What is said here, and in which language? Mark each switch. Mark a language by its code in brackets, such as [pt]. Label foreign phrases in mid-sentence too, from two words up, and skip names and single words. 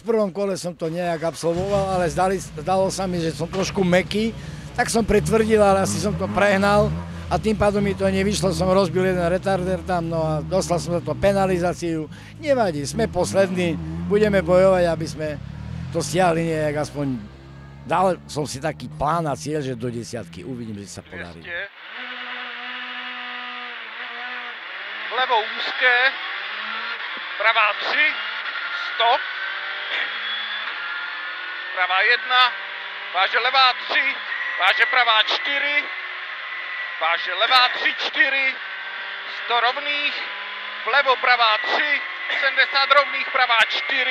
[sk] V prvom kole som to nejak absolvoval, ale zdalo sa mi, že som trošku mäkký, tak som pretvrdil, ale asi som to prehnal a tým pádom mi to nevyšlo, som rozbil jeden retardér tam, no a dostal som za to penalizáciu. Nevadí, sme poslední, budeme bojovať, aby sme to stiahli nejak, aspoň dal som si taký plán a cieľ, že do 10. Uvidím, že sa podarí. [cs] Vlevo úzké, pravá 3, 100, pravá 1, váže levá 3, váže pravá 4, váže levá 3, 4, 100 rovných, vlevo pravá 3, 70 rovných, pravá 4,